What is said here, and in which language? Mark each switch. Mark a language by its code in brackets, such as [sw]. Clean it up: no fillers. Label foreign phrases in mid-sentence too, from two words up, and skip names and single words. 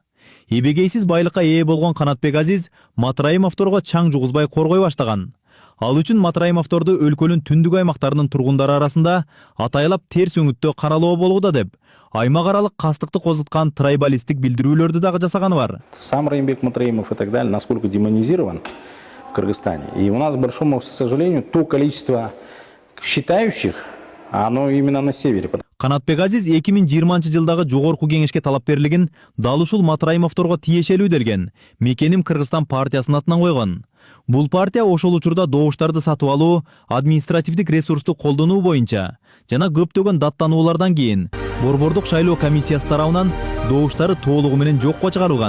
[ky] Эбегейсиз байлыкка ээ болгон Канатбек Азиз Матраимовдорго чаң жугузбай коргой баштаган. Ал үчүн Матраимовдорду өлкөнүн түндүк аймактарынын тургундары арасында атайлап терс өңүттө каралоо болууда деп, аймак аралык кастыкты козуткан трайбалисттик билдирүүлөрдү дагы жасаганы бар. [ru] сам Раймбек Матраимов и так далее, насколько демонизирован в Кыргызстане. И у нас, к большому сожалению, то количество считающих, оно именно на севере. [ky] Канатбек Азиз 2020 жылдагы жогорку кеңешке талап берилген дал ушул Матраимовдорго тиешелүү делген Мекеним Кыргызстан партиясынын атынан койгон. Бул партия ошол учурда добуштарды сатып алуу, административдик ресурсту колдонуу боюнча жана көптөгөн даттануулардан кийин Борбордук шайлоо комиссиясы тарабынан добуштары толугу менен жокко чыгарылган.